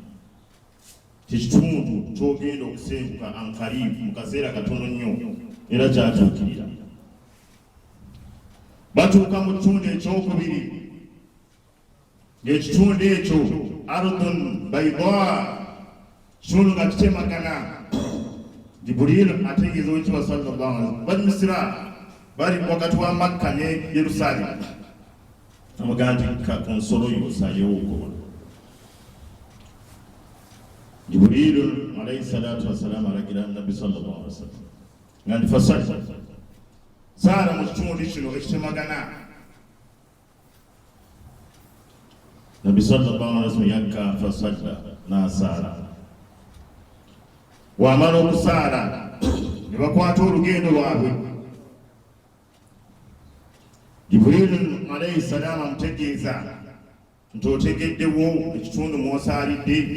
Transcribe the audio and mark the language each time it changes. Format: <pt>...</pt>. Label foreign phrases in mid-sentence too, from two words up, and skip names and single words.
<lg>Kitundu kyogenda okusenguka ankaribu mu kaseera katono nnyo era kyatuukirira. Batuuka mu kitundu ekyokubiri, ng'ekitundu ekyo</lg> <ar>أرض بيضاء,</ar> <lg>kitundu nga kitemagana. Jibuliilu ategeeza ow'ekitiibwa</lg> <ar>صلى الله عليه وسلم</ar> <lg>bali Misira, bali wakati wa Makka ne Yerusaalemu, amugamba nti ku nsolo yo osaayewo okukola. Jibuliilu</lg> <ar>عليه الصلاة والسلام</ar> <lg>alagira Nabbi</lg> <ar>صلى الله عليه وسلم</ar> <lg>nga nti fasalla, saala mu kitundu kino ekitemagana. Nabbi</lg> <ar>صلى الله عليه وسلم</ar> <lg>yakka fasalla, n'asaala. Wamala okusaala ne bakwata olugendo lwabwe. Jibuliilu</lg> <ar>عليه السلام</ar> <lg>amutegeeza nti otegeddewo ekitundu mw'osaalidde.</lg>